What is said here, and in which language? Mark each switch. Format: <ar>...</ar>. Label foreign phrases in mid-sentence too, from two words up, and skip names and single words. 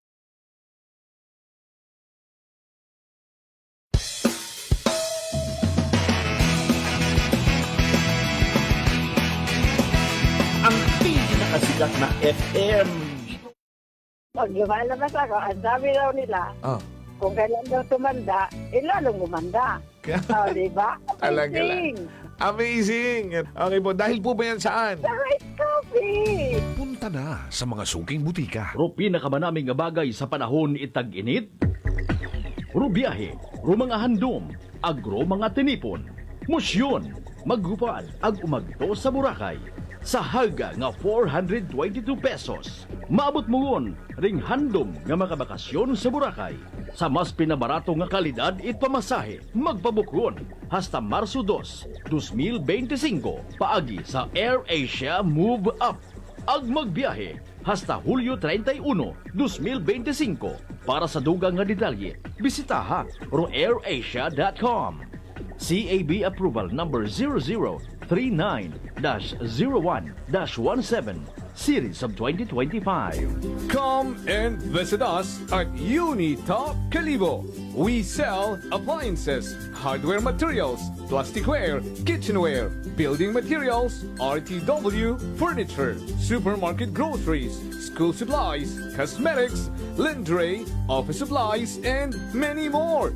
<tl>Ang pinakasikat na FM. Pag lumalabas ako, ang sabi daw nila, kung kailan daw tumanda, lalong gumanda. Diba? Talaga lang. Amazing! Okay po, dahil po ba yan saan? Sa Rice Coffee! Punta na sa mga suking butika.</tl> <akl>Ro pinakamanaming nga bagay sa panahon itag-init. Ro biyahe, ro mga handom, agro mga tinipon. Musyon, maggupal, ag umagto sa Boracay. Sa haga nga 422 pesos. Maabot mo ngon, ring handom nga makabakasyon sa Boracay. Sa mas pinabarato nga kalidad it pamasahe, magpabukron hasta Marso 2, 2025 paagi sa AirAsia Move Up. Ag magbiyahe hasta Hulyo 31, 2025. Para sa dugang nga detalye, bisitaha ro airasia.com.</akl> <en>CAB Approval Number 0039-01-17 Series of 2025. Come and visit us at Unitop Calibo. We sell appliances, hardware materials, plasticware, kitchenware, building materials, RTW, furniture, supermarket groceries, school supplies, cosmetics, lingerie, office supplies, and many more.</en>